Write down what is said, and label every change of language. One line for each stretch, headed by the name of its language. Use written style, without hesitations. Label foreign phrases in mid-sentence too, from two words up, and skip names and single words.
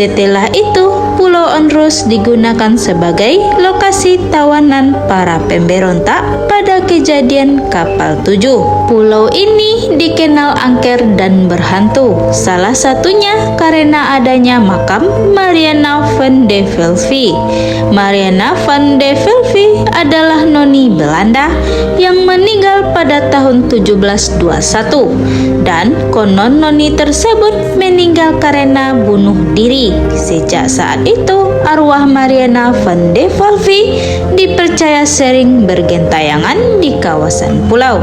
Indonesian: Setelah itu, Pulau Onrus digunakan sebagai lokasi tawanan para pemberontak pada kejadian Kapal 7. Pulau ini dikenal angker dan berhantu, salah satunya karena adanya makam Mariana van de Velvey. Mariana van de Velvey adalah noni Belanda yang meninggal pada tahun 1721 dan konon noni tersebut meninggal karena bunuh diri. Sejak saat itu, arwah Mariana van de Velvey dipercaya sering bergentayangan di kawasan pulau.